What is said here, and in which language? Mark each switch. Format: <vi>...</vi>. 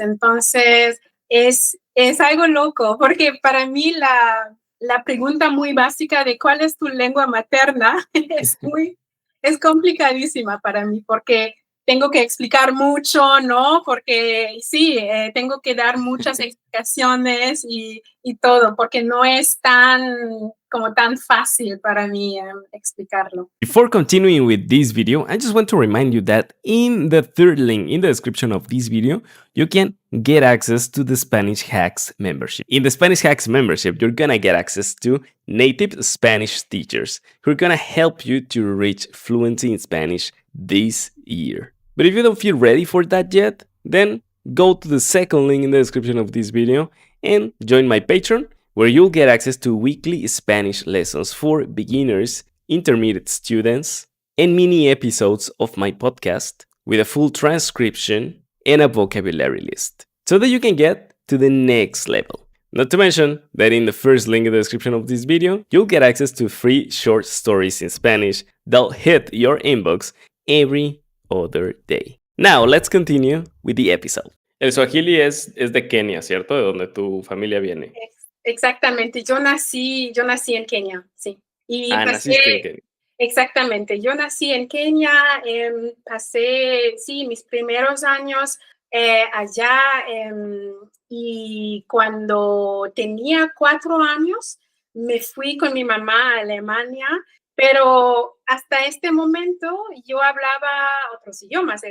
<es>Entonces, es algo loco, porque para mí la pregunta muy básica de cuál es tu lengua materna es complicadísima para mí, porque tengo que explicar mucho, ¿no? Porque sí, tengo que dar muchas explicaciones y todo, porque no es tan fácil para mí explicarlo.</es> <en>Before continuing with this video, I just want to remind you that in the third link in the description of this video, you can get access to the Spanish Hacks membership. In the Spanish Hacks membership, you're gonna get access to native Spanish teachers who are gonna help you to reach fluency in Spanish this year. But if you don't feel ready for that yet, then go to the second link in the description of this video and join my Patreon, where you'll get access to weekly Spanish lessons for beginners, intermediate students, and mini episodes of my podcast with a full transcription and a vocabulary list, so that you can get to the next level. Not to mention that in the first link in the description of this video, you'll get access to free short stories in Spanish that'll hit your inbox every other day. Now, let's continue with the episode.</en> <es>El Swahili es de Kenia, ¿cierto? De donde tu familia viene. Exactamente. Yo nací en Kenia, sí. Y naciste en Kenia. Exactamente. Yo nací en Kenia, pasé, sí, mis primeros años allá, y cuando tenía 4 años me fui con mi mamá a Alemania, pero hasta este momento yo hablaba otros idiomas.</es>